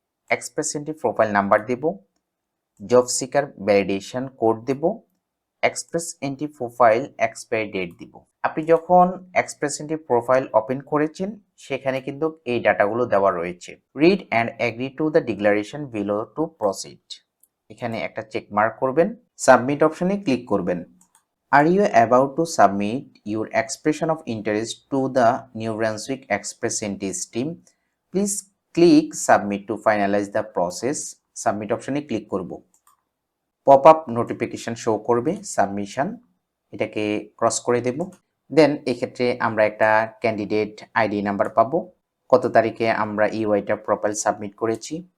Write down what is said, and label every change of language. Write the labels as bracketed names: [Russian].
[Bangla] Express entry profile number দেব, job seeker validation code দেব, express entry profile expiry date দিব। আপনি যখন express entry profile open করেছেন সেখানে কিন্তু এই ডাটাগুলো দেওয়া রয়েছে। [English] Read and agree to the declaration below to proceed. [Bangla] এখানে একটা চেক মার্ক করবেন, সাবমিট অপশনে ক্লিক করবেন। [English] Are you about to submit your expression of interest to the New Brunswick Express Entity team? Please click Submit to finalize the process. [Bangla] Submit অপশনে click করব। Pop up notification show করবে submission, এটাকে cross করে দেব। দেন এক্ষেত্রে আমরা একটা candidate ID number পাবো, কত তারিখে আমরা ইউআইটা প্রোফাইল সাবমিট করেছি।